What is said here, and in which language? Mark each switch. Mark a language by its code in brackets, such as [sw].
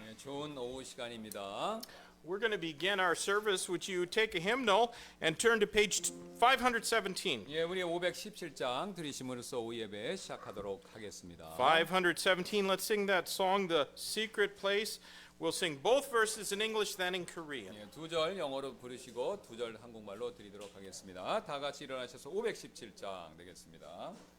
[ko] 네, 좋은 오후 시간입니다. [en] We're going to begin our service. Would you take a hymnal and turn to page 517? [ko] 예, 우리 517장 들으심으로써 오후 예배 시작하도록 하겠습니다. 517. [en] Let's sing that song, The Secret Place. We'll sing both verses in English, then in Korean. [ko] 예, 두 절 영어로 부르시고 두 절 한국말로 드리도록 하겠습니다. 다 같이 일어나셔서 517장 되겠습니다.